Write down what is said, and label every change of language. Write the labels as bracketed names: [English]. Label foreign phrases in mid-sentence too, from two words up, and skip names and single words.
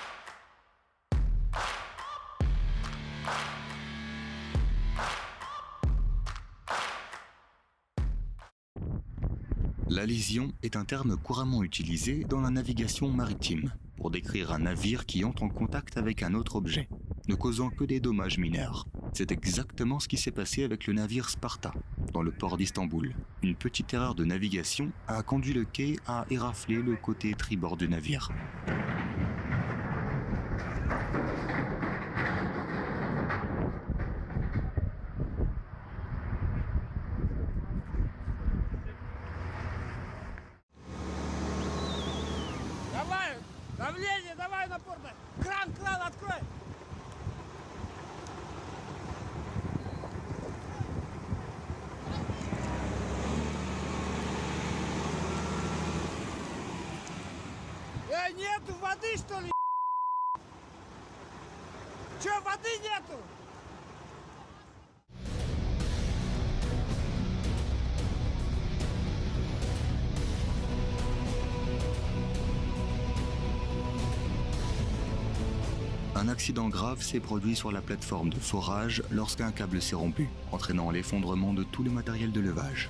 [French] L'allision est un terme couramment utilisé dans la navigation maritime pour décrire un navire qui entre en contact avec un autre objet, ne causant que des dommages mineurs. C'est exactement ce qui s'est passé avec le navire Sparta, dans le port d'Istanbul. Une petite erreur de navigation a conduit le quai à érafler le côté tribord du navire. [Russian] Давай, давление, давай напор, кран, открой. Нету воды, что ли? Че, воды нету? [French] Un accident grave s'est produit sur la plateforme de forage lorsqu'un câble s'est rompu, entraînant l'effondrement de tout le matériel de levage.